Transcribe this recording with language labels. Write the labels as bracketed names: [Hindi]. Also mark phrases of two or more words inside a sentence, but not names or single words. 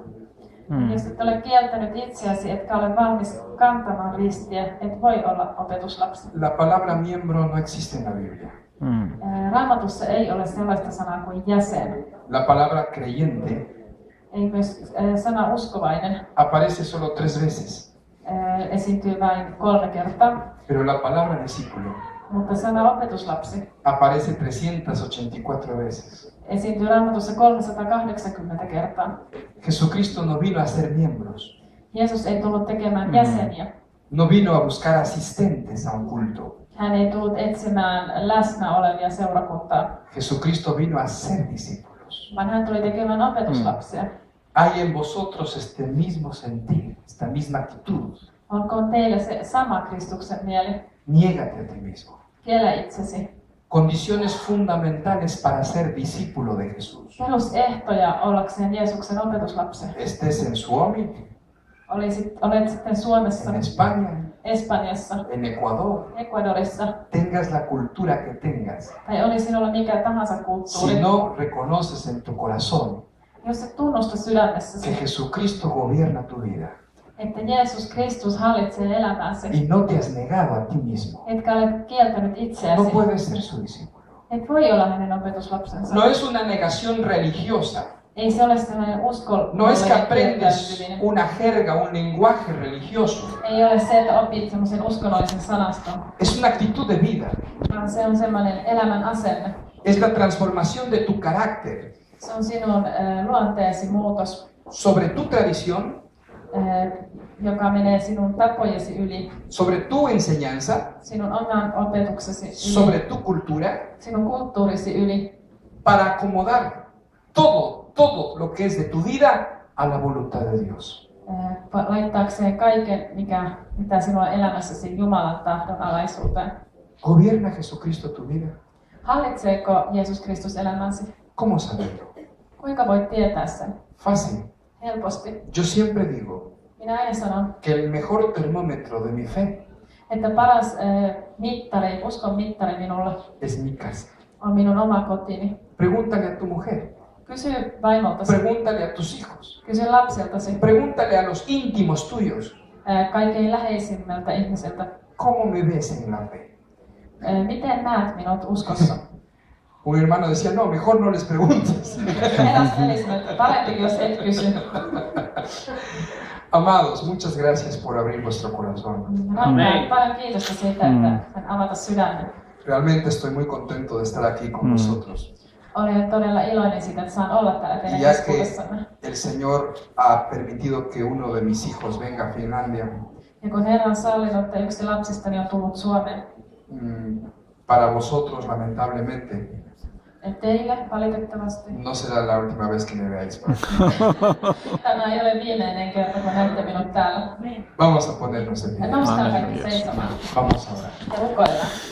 [Finnish] Jos et ole kieltänyt itseäsi, etkä ole valmis kantamaan ristiä, et voi olla opetuslapsi. [Spanish] La palabra miembro no existe en la Biblia. [Finnish] Raamatussa ei ole sellaista sanaa kuin jäsen. [Spanish] La palabra creyente [Finnish] Ei myös sana uskovainen [Spanish] aparece solo 3 veces, [Finnish] esiintyy vain 3 kertaa, [Spanish] pero la palabra discípulo [Finnish] mutta sana opetuslapsi [Spanish] aparece 384 veces. [Finnish] esiintyy Raamatussa 380 kertaa. [Spanish] Jesucristo no vino a ser miembros, [Finnish] Jeesus ei tullut tekemään jäseniä. [Spanish] no vino a buscar asistentes a un culto. [Finnish] Hän ei tullut etsimään läsnä olevia seurakuntaa, [Spanish] Jesucristo vino a ser discípulos. [Finnish] vaan hän tuli tekemään opetuslapsia. [Spanish] Hay en vosotros este mismo sentir, esta misma actitud. [Finnish] Onko teillä se sama Kristuksen mieli? [Spanish] Niégate a ti mismo. [Finnish] Kiellä itsesi. [Spanish] Condiciones fundamentales para ser discípulo de Jesús. [Finnish] Perusehtoja ollakseen Jeesuksen opetuslapsi. [Spanish] Estés en Suomi, [Finnish] Olet sitten Suomessa, [Spanish] en España, [Finnish] Espanjassa, [Spanish] en Ecuador, [Finnish] Ecuadorissa, [Spanish] tengas la cultura que tengas. [Finnish] tai oli sinulla mikä tahansa kulttuuri. [Spanish] Si no reconoces en tu corazón [Finnish] Jos et tunnusta [Spanish] que [Finnish] sydämessäsi, [Spanish] Jesucristo gobierna tu vida [Finnish] että Jeesus Kristus hallitsee elämääsi, [Spanish] y no te has negado a ti mismo, [Finnish] etkä ole kieltänyt [Spanish] no [Finnish] itseäsi, [Spanish] puedes ser su discípulo. [Finnish] et voi olla hänen opetuslapsensa. [Spanish] No es una negación religiosa, [Finnish] Ei se ole sellainen [Spanish] no es que [Finnish] uskonnollinen [Spanish] aprendes [Finnish] kieltäytyminen. [Spanish] una jerga, un lenguaje religioso. [Finnish] Ei ole se, että opit semmoisen uskonnollisen sanaston, [Spanish] Es una actitud de vida, [Finnish] vaan se on semmoinen elämän asenne. [Spanish] es la transformación de tu carácter [Finnish] Se on sinun luonteesi muutos, [Spanish] sobre tu tradición, [Finnish] joka menee sinun tapojesi yli, [Spanish] sobre tu enseñanza, [Finnish] sinun oman opetuksesi yli, [Spanish] sobre tu cultura, [Finnish] sinun kulttuurisi yli, [Spanish] para acomodar todo lo que es de tu vida a la voluntad de Dios. [Finnish] laittaakseen kaiken, mitä sinua elämässäsi Jumalan tahdon alaisuuteen. [Spanish] ¿Gobierna Jesucristo tu vida? [Finnish] Hallitseeko Jeesus Kristus elämäsi? [Spanish] ¿Cómo saberlo? [Finnish] Kuinka voit tietää sen? [Spanish] Fácil. [Finnish] Helposti. [Spanish] Yo siempre digo [Finnish] Minä aina sanon, [Spanish] que el mejor termómetro de mi fe [Finnish] että paras mittari, uskon mittari minulla [Spanish] es mi casa. [Finnish] on minun oma kotini. [Spanish] Pregúntale a tu mujer, [Finnish] Kysy vaimoltasi, [Spanish] pregúntale a tus hijos, [Finnish] kysy lapsiltasi, [Spanish] pregúntale a los íntimos tuyos, [Finnish] kaikkein läheisimmältä ihmiseltä. [Spanish] ¿cómo me ves en la fe? [Finnish] Miten näet minut uskossa? [Spanish] Un hermano decía, no, mejor no les preguntes. [Finnish] Eräs veli sanoi, että parempi jos et kysy. [Spanish] Amados, muchas gracias por abrir vuestro corazón. [Finnish] Rakkaat, paljon kiitosta siitä, että sain avata sydämen. [Spanish] Realmente estoy muy contento de estar aquí con vosotros. [Finnish] Olen todella iloinen siitä, että saan olla täällä teidän [Spanish] Y ya que [Finnish] keskuudessanne. [Spanish] el Señor ha permitido que uno de mis hijos venga a Finlandia, [Finnish] Ja kun Herra on sallinut, että yksi lapsistani on tullut Suomeen, [Spanish] para vosotros lamentablemente [Finnish] että teille valitettavasti [Spanish] no será la última vez que me veáis. [Finnish] tämä ei ole viimeinen kerta, kun näette minut täällä. [Spanish] Vamos a ponernos en [Finnish] Ja [Spanish] pie. [Finnish] noustaan kaikki seisomaan [Spanish] Vamos a orar. [Finnish] ja rukoillaan.